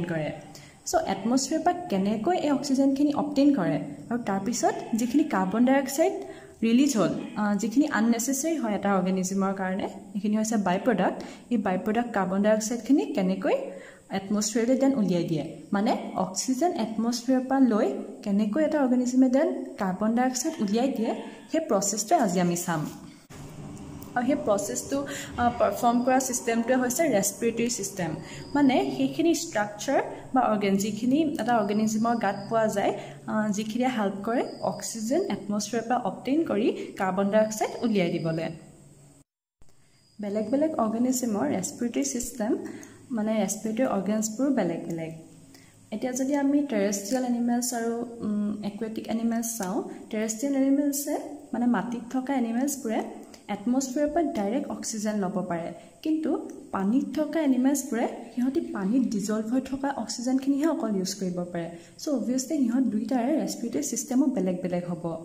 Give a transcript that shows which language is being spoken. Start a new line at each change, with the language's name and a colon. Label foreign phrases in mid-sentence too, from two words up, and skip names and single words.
Assamese: কৰে সো এটমস্ফিয়াৰ পৰা কেনেকৈ এই
English: oxygen obtain
Assamese: কৰে আৰু তাৰ পিছত যিখিনি
English: carbon dioxide release
Assamese: হ'ল যিখিনি আননেসেসাৰী হয় এটা অৰ্গানিজমৰ কাৰণে এইখিনি হৈছে
English: by product
Assamese: এই
English: by product carbon dioxide
Assamese: কেনেকৈ এটমস্ফিয়াৰলৈ দেন উলিয়াই দিয়ে মানে অক্সিজেন এটমস্ফিয়াৰ পৰা লৈ কেনেকৈ এটা অৰ্গানিজমে দেন
English: carbon dioxide
Assamese: উলিয়াই দিয়ে সেই প্ৰসেছটো আজি আমি চাম আৰু এই প্ৰচেছটো পাৰফৰ্ম কৰা চিষ্টেমটো হৈছে
English: respiratory system
Assamese: মানে এইখিনি ষ্ট্ৰাকচাৰ বা অৰ্গান যিখিনি এটা অৰ্গেনিজমৰ গাত পোৱা যায় যিখিনি হেল্প কৰে অক্সিজেন এটমস্ফিয়াৰ পৰা অবটেইন কৰি
English: carbon dioxide
Assamese: উলিয়াই দিবলে বেলেগ বেলেগ অৰ্গানিজমৰ
English: respiratory system
Assamese: মানে
English: respiratory organs
Assamese: বেলেগ বেলেগ এতিয়া যদি আমি
English: terrestrial animals
Assamese: আৰু
English: aquatic animals
Assamese: চাও
English: terrestrial animals
Assamese: মানে মাটিত থকা এনিমেলছবোৰে এটমস্ফিয়াৰ পৰা
English: direct oxygen
Assamese: লব পাৰে কিন্তু পানীত থকা এনিমেলছবোৰে হিহতি পানীত ডিজলভ হৈ থকা অক্সিজেনখিনিহে অকল ইউজ কৰিব পাৰে
English: so obviously
Assamese: হিহত দুইটাৰে
English: respiratory system
Assamese: বেলেগ বেলেগ হ'ব